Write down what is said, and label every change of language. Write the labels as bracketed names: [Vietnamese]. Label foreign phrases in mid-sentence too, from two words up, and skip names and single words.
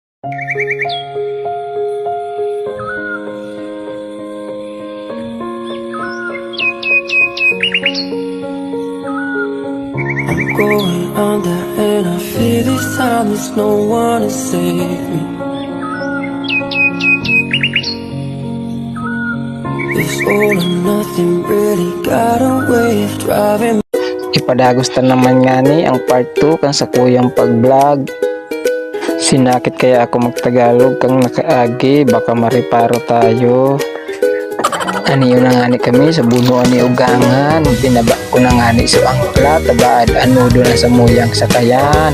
[English] I'm going under and I feel this time there's no one to save me. It's all or nothing, really got a way of driving. [Bikol] Ipadagos ta naman nga ni ang part 2 kang sa kuyang pag-vlog. Sinakit kaya ako magtagalog kang nakaagi, baka mariparo tayo. Aniyo na nga ni kami sa bunuan ni Ugangan, binaba ko na nga ni so angkla, tabaad anudo na sa muyang sakayan.